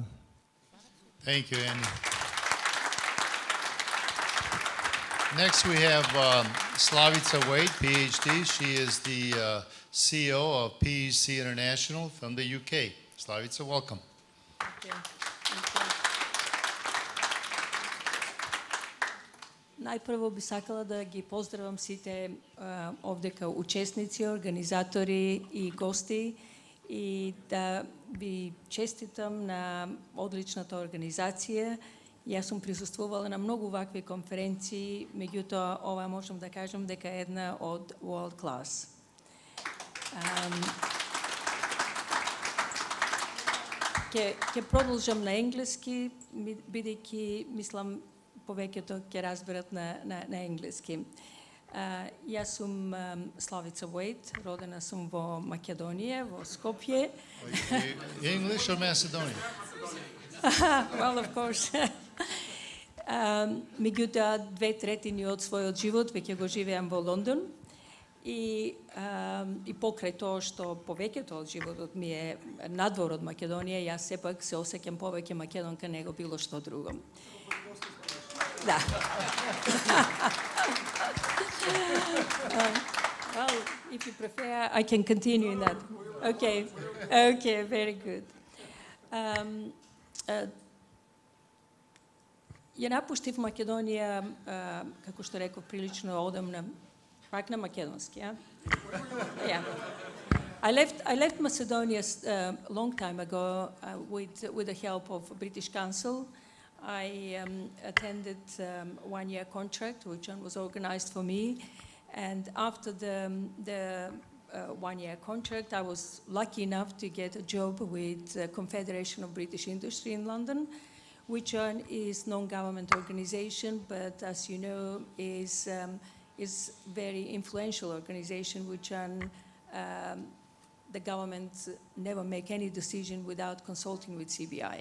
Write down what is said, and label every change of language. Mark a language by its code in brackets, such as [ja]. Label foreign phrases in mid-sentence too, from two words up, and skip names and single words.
[en] Thank you, Andy. Next, we have Slavica Wade, PhD. She is the CEO of PEC International from the UK. Slavica, welcome. Thank you. Thank you. [mk] Најпрво би сакала да ги поздравам сите овдека учесници, организатори и гости и да ви честитам на одличната организација. Јас сум присуствувала на многу вакви конференции, меѓутоа ова можам да кажам дека е една од [en] world class. [mk] Ќе продолжам на енглески, бидејќи мислам повеќето ќе разберат на енглески. Јас сум Slavica Wade, родена сум во Македонија, во Скопје. [en] English or Macedonian? Well, of course. [mk] Меѓутоа, 2/3 од својот живот веќе го живеам во Лондон и покрај тоа што повеќето од животот ми е надвор од Македонија, јас сепак се осеќам повеќе македонка него било што друго. Да. [en] Well, if you prefer, I can continue in that. Okay, very good. [mk] Ја напуштив Македонија, како што реков, прилично одамна, пак на македонски, ja? [en] Yeah. I left Macedonia a long time ago with the help of British Council. I attended 1-year contract, which was organized for me, and after the 1-year contract, I was lucky enough to get a job with the Confederation of British Industry in London, which is non-government organization, but as you know, is very influential organization, which the government never make any decision without consulting with CBI.